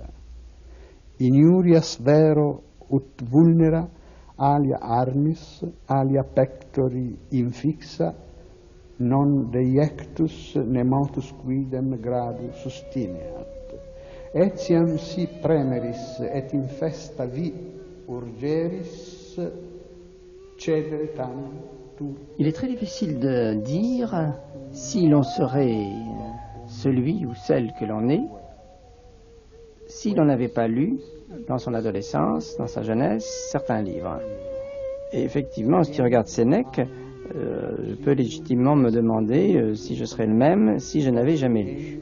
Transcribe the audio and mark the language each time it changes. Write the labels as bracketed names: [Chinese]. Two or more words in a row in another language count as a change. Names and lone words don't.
[Latin] Injurias vero ut vulnera alia armis, alia pectori infixa, non deiectus ne motus quidem gradu sustineat. Etiam si premeris et infesta vi urgeris cedere tam tu. [French] Il est très difficile de dire si l'on serait celui ou celle que l'on est si l'on n'avait pas lu dans son adolescence, dans sa jeunesse, certains livres. Et effectivement, si tu regardes Sénèque, je peux légitimement me demander si je serais le même si je n'avais jamais lu.